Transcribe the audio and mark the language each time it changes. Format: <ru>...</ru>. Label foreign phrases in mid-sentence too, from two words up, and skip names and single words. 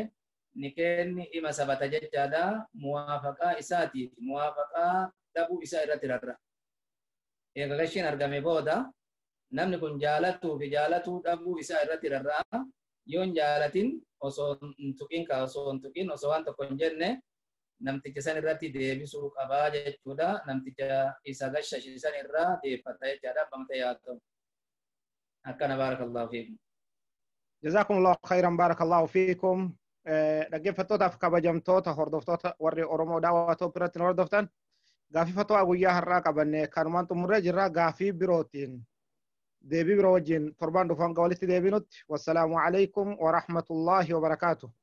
<om>ni kenni ima sabata jechaadha muwaafaqaa isaatiif muwaafaqaa dhabuu isaa irratti rarra eega gashiin argame booda namni kun jaalatuu fi jaalatuu dhabuu isaa irratti rarra'a yoo hin jaalatin osoo hin tuqin osoo waan tokko hin jenne namticha san irratti deebisuu qabaa jechuudha namticha isa gashashisan irraa deeffata jechaadha bamta yaatu akkana</om> <ar>بارك الله فيكم جزاكم الله خيرا بارك الله فيكم</ar> <om>dhaggeeffattootaaf kabajamtoota hordoftoota warri Oromoo daawwatoo biratti hordoftan gaafii fatwaa guyyaa har'aa qabanne kanumaan xumurree jirra gaafii birootiin deebii biroo wajjin torbaan dhufan walitti deebinutti</om> <ar>والسلام عليكم ورحمة الله وبركاته</ar>